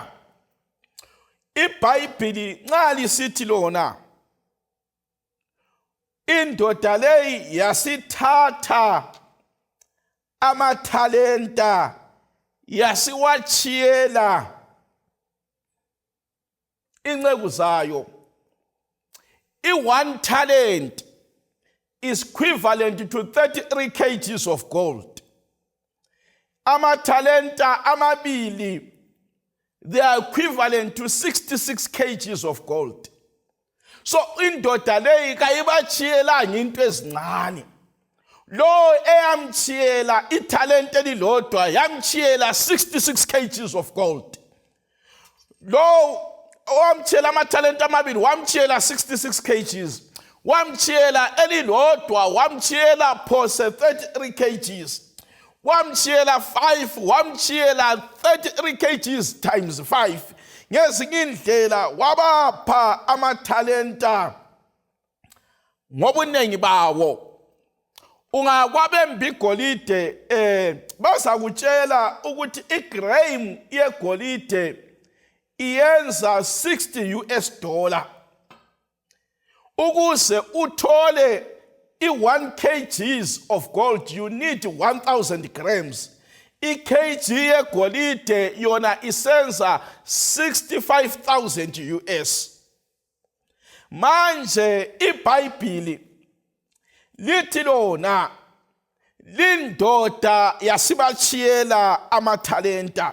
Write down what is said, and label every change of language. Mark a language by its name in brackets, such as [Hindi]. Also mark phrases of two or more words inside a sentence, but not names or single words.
[North Ndebele] iBhayibheli nxa lisithi lona, indoda leyi yasithatha amathalenta yasiwachiyela inceku zayo. [English] I1 talent is equivalent to 33 kgs of gold. [North Ndebele] Amathalenta amabili, [English] they are equivalent to 66 kgs of gold. [North Ndebele] So indoda leyi kayibachiyela into ezincane. Lo eyamchiyela ithalente elilodwa yamchiyela 66 [English] kgs of gold. [North Ndebele] lo wamtshela amathalenta amabili wamtshela 66 kgs, wamtshela elilodwa wamtshela phose 33 kgs, wamtshela 5 wamtshela 33 [English] kgs times [North Ndebele] 5. Ngezinye indlela wabapha amathalenta ngobunengi bawo. Ungakwabemba igolide bazakutshela ukuthi igram yegolide iyenza 60 [English] US dollar. [North Ndebele] Ukuze uthole i1 [English] kgs of gold you need 1000 grams. [North Ndebele] I-kg yegolide yona isenza 65,000 US. Manje iBhayibheli lithi lona lindoda yasibachiyela amathalenta.